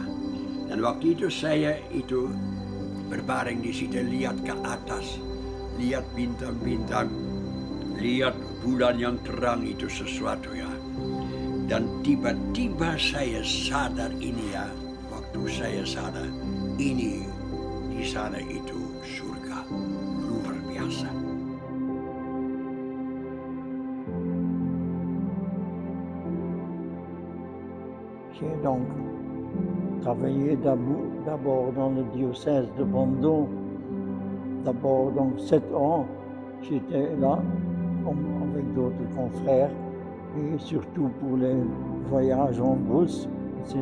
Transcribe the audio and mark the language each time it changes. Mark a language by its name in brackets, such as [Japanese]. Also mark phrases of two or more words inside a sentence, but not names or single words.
[Indonesian] Dan waktu itu saya itu berbaring di situ, lihat ke atas, lihat bintang-bintang, lihat bulan yang terang, itu sesuatu, ya. Dan tiba-tiba saya sadar ini, ya, waktu saya sadar ini di sana itu surga luar biasa. [French] J'ai donc travaillé d'abord dans le diocèse de Bondo. D'abord, donc 7 ans, j'étais là avec d'autres confrères et surtout pour les voyages en brousse, etc.